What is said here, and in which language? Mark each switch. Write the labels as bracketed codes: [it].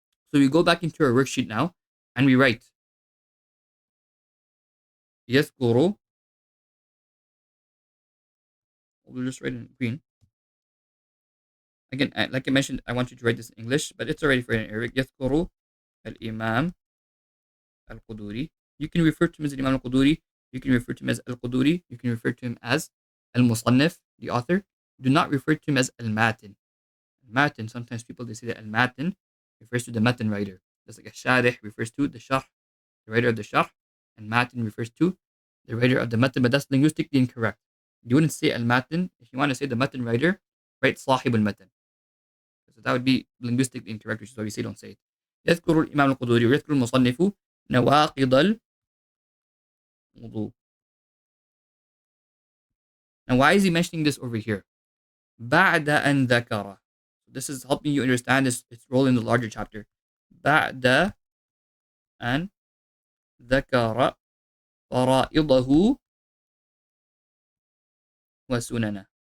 [en] So we go back into our worksheet now and we write يذكر. We'll just write it in green. Again, like I mentioned, I want you to write this in English, but it's already for in Arabic. [ar] يذكر الإمام al-Qudūrī. [en] You can refer to him as Imam al-Qudūrī. You can refer to him as al-Qudūrī. You can refer to him as al-Musannif, the author. Do not refer to him as al-Matin. Al-Matin, sometimes people, they say that al-Matin refers to the Matan writer. Just like al-Sharih refers to the Sharh, the writer of the Sharh, and Matin refers to the writer of the Matan, but that's linguistically incorrect. You wouldn't say al-Matin. If you want to say the Matan writer, write Sahib al-Matan. So that would be linguistically incorrect, which is why we say don't say it. [ar] يذكر الإمام القدوري ويذكر المصنف نواقض الوضوء. [en] Now, why is he mentioning this over here? [ar] بعد أن ذكر. [en] This is helping you understand its role in the larger chapter. [ar] بعد أن ذكر فرائضه وسننه.